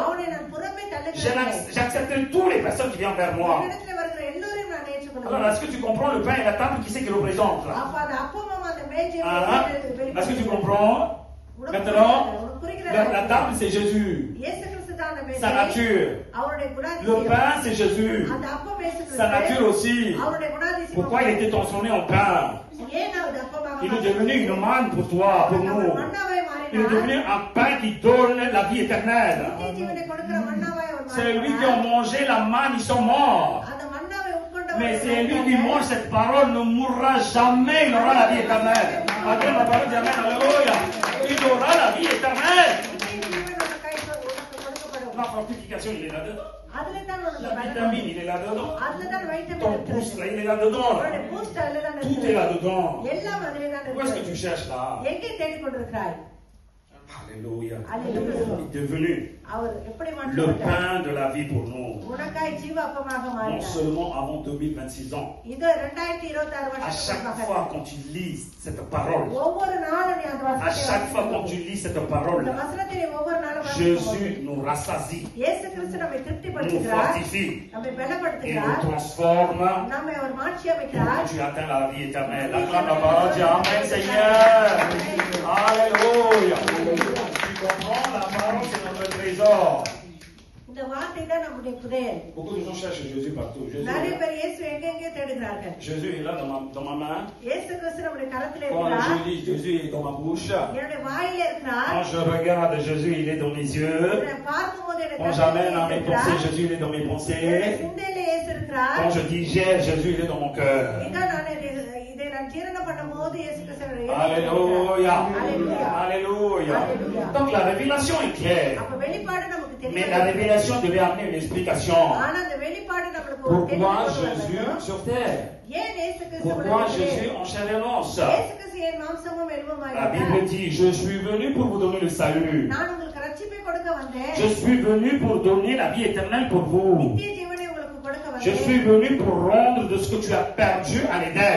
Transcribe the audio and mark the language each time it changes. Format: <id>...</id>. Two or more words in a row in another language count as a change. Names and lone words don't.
<ta>அவனை நான் புறமே தள்ளுகிறேன்.</ta> <fr>J'accepterai toutes les personnes qui viennent vers moi.</fr> <ta>என்னிடத்திலே வருகிற எல்லோரையும் நான்</ta> <fr>Alors,</fr> <ta>ஏற்றுக்கொள்கிறேன்.</ta> <fr>est-ce que tu comprends le pain et la table qui c'est qui représente là?</fr> <ta>அப்ப அந்த அப்பமும் அந்த மேஜையும்</ta> <fr>Hein? Est-ce que tu comprends? Maintenant, la table c'est Jésus.</fr> <ta>இயேசு கிறிஸ்து தான் அந்த மேஜை.</ta> <fr>Sa nature.</fr> <ta>அவருடைய</ta> <fr>Le</fr> <ta>குணாதிசயம்.</ta> <fr>pain c'est Jésus.</fr> <ta>அந்த அப்பம் இயேசு</ta> <fr>Sa nature</fr> <ta>கிறிஸ்து.</ta> <fr>aussi.</fr> <ta>அவருடைய குணாதிசயம்.</ta> <fr>Pourquoi il était transformé en pain?</fr> <ta>ஏன் அவர் அப்பமாக</ta> <fr>Il est devenu une manne pour toi, pour nous.</fr> <ta>மன்னாவை</ta> <fr>Il est</fr> <ta>மாறினார்.</ta> <fr>devenu un pain qui donne la vie éternelle.</fr> <ta>நித்திய ஜீவனை கொடுக்கிற மன்னாவாய் அவர்</ta> <fr>C'est lui qui</fr> <ta>மாறினார்.</ta> <fr>a mangé la manne, ils sont morts.</fr> <ta>அந்த மன்னாவை உட்கொண்டவர்</ta> <fr>Mais c'est lui qui mange cette parole, ne mourra jamais, il aura la vie éternelle. Après la parole dit Amen, alléluia. Il aura la vie éternelle.</fr> <ta>நித்திய ஜீவன் உனக்கு கொடுக்கப்படும்.</ta> <fr>La fortification, il est là-dedans.</fr> <ta>அதுல தான் உனக்கு</ta> <fr>La</fr> <ta>பலன்.</ta> <fr>vitamine, il est là-dedans.</fr> <ta>அதுல தான் வைட்டமின்</ta> <fr>Ton</fr> <ta>இருக்கு.</ta> <fr>pouce, là, il est là-dedans. là.</fr> <ta>உன்னுடைய பூஸ்ட் அதுல தான்</ta> <fr>Tout est</fr> <ta>இருக்கு.</ta> <fr>là-dedans.</fr> <ta>எல்லாம் அதுல தான்</ta> <fr>Où est-ce que</fr> <ta>இருக்கு.</ta> <fr>tu cherches là?</fr> <ta>எங்கே தேடிக்கொண்டிருக்கிறாய்?</ta> <fr>Alléluia.</fr> <ta>அல்லேலூயா.</ta> <fr>Il est devenu</fr> <ta>அவர் எப்படி</ta> <fr>le</fr> <ta>மாற்றப்பட்டார்?</ta> <fr>pain de la vie pour nous.</fr> <ta>உனக்காய் ஜீவ அப்பமாக</ta> <fr>Non</fr> <ta>மாறினார்.</ta> <fr>seulement avant 2026 ans.</fr> <ta>இது 2026</ta> <fr>À chaque</fr> <ta>வருஷத்துக்கு</ta> <fr>fois quand tu lis cette parole,</fr> <ta>ஒவ்வொரு நாளும் நீ அந்த</ta> <fr>à</fr> <ta>வசனத்தை</ta> <fr>chaque fois quand</fr> <ta>வாசிக்கும்</ta> <fr>tu lis cette</fr> <ta>போது,</ta> <fr>parole,</fr> <ta>இந்த வசனத்தை நீ ஒவ்வொரு நாளும் வாசிக்கும் போது,</ta> <fr>Jésus nous rassasie,</fr> <ta>இயேசு கிறிஸ்து நம்மை</ta> <fr>nous</fr> <ta>திருப்திப்படுத்துகிறார்,</ta> <fr>fortifie,</fr> <ta>நம்மை</ta> <fr>et nous</fr> <ta>பலப்படுத்துகிறார்,</ta> <fr>transforme.</fr> <ta>நம்மை அவர் மாற்றி</ta> <fr>Et</fr> <ta>அமைக்கிறார்.</ta> <fr>tu atteins la vie éternelle. Acclame la parole, dis Amen Seigneur. Alléluia. Tu comprends, la parole c'est notre trésor.</fr> <ta>இந்த வார்த்தை தான் நம்முடைய புதையல்.</ta> <fr>Beaucoup de gens cherchent Jésus partout. Jésus,</fr> <ta>நிறைய பேர் இயேசு எங்கெங்கே தேடுகிறார்கள். தேடுகிறார்கள்.</ta> <fr>Jésus est là dans ma main.</fr> <ta>இயேசு கிறிஸ்து நம்முடைய கரத்திலே</ta> <fr>Quand</fr> <ta>இருக்கிறார்.</ta> <fr>je lis Jésus est dans ma bouche.</fr> <ta>என்னுடைய வாயிலே இருக்கிறார்.</ta> <fr>Quand je regarde Jésus, il est dans mes yeux.</fr> <ta>நான் பார்க்கும்போது எனக்கு</ta> <fr>Quand j'amène à mes pensées, Jésus, il est dans mes</fr> <ta>என்னுடைய</ta> <fr>pensées.</fr> <ta>சிந்தையிலே இயேசு இருக்கிறார்.</ta> <fr>Quand je digère, Jésus, il est dans mon cœur.</fr> <ta>இதான் இதை நான் ஜீரணம் பண்ணும்போது இயேசு கிறிஸ்து என்னுடைய</ta> <fr>Alléluia. Alléluia. Alléluia. Alléluia. Donc la révélation est claire.</fr> <ta>அப்ப வெளிப்பாடு நமக்கு</ta> <fr>Mais</fr> <ta>தெரியும்.</ta> <fr>la révélation devait amener une explication.</fr> <ta>ஆனா அந்த வெளிப்பாடு நம்மளுக்கு ஒரு</ta> <fr>Pourquoi</fr> <ta>தெளிவு</ta> <fr>Jésus</fr> <ta>கொண்டு</ta> <fr>sur terre?</fr> <ta>ஏன் இயேசு கிறிஸ்து</ta> <fr>Pourquoi</fr> <ta>உலகத்திலே?</ta> <fr>Jésus en chair et en os?</fr> <ta>இயேசு கிறிஸ்து ஏன் மாம்சமும் எலும்புமாய்</ta> <fr>La Bible</fr> <ta>இருந்தார்?</ta> <fr>dit, je suis venu pour vous donner le salut.</fr> <ta>நான் உங்களுக்கு ரட்சிப்பை கொடுக்க வந்தேன்.</ta> <fr>Je suis venu pour donner la vie éternelle pour vous.</fr> <ta>நித்திய ஜீவனை உங்களுக்கு கொடுக்க</ta> <fr>Je</fr> <ta>வந்தேன்.</ta> <fr>suis venu pour rendre de ce que tu as perdu à l'Éden.</fr>